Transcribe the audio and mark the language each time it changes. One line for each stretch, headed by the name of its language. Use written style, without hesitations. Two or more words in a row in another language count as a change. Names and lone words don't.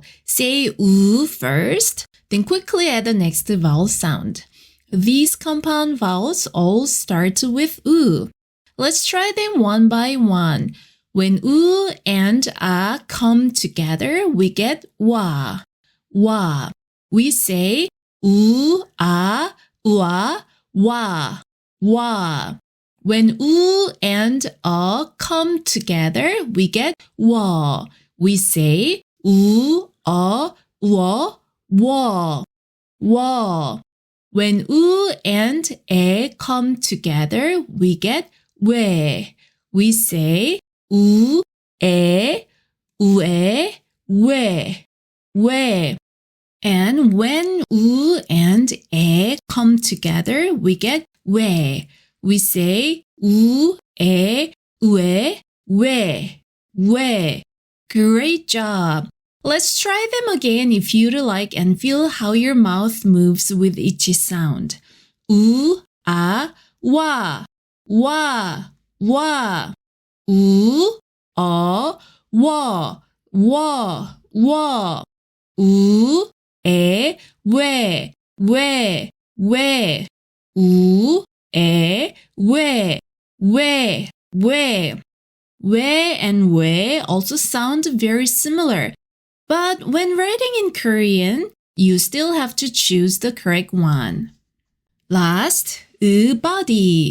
English: Say U first, then quickly add the next vowel sound. These compound vowels all start with U. Let's try them one by one. When U and A come together, we get wa, wa. We say U, A, ua, wa, wa. When U and A come together, we get wa. We say U, A, wa, wa, wa. When U and E come together, we get we. We say U, E, ue, we. And when U and E come together, we get we. We say U, E, ue, we. Great job! Let's try them again if you'd like and feel how your mouth moves with each sound. U, A, wa, wa, wa. U, A, wa, wa, wa. U, E, we. U, E, we. We and we also sound very similar. But when writing in Korean, you still have to choose the correct one. Last, body.